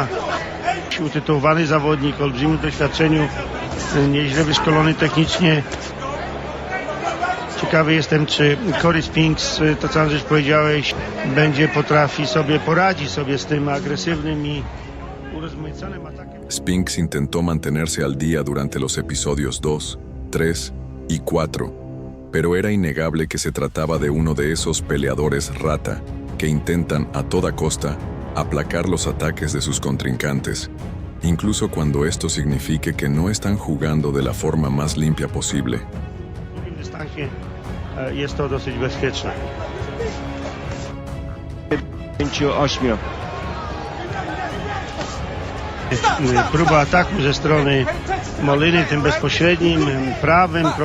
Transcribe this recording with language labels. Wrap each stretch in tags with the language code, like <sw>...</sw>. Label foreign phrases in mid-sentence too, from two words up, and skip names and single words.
<pl>Utytułowany zawodnik o olbrzymim doświadczeniu, nieźle wyszkolony technicznie. Ciekawy jestem, czy Cory Spinks, to co Andrzej powiedziałeś, poradzi sobie z tym agresywnym i urozmaiconym atakiem.</pl> <es>Spinks intentó mantenerse al día durante los episodios 2, 3 y 4, pero era innegable que se trataba de uno de esos peleadores rata que intentan a toda costa aplacar los ataques de sus contrincantes, incluso cuando esto signifique que no están jugando de la forma más limpia posible.</es> <pl>W długim dystansie jest to dosyć bezpieczne. 5-8. Próba ataku ze strony Moliny, tym bezpośrednim, prawym.</pl>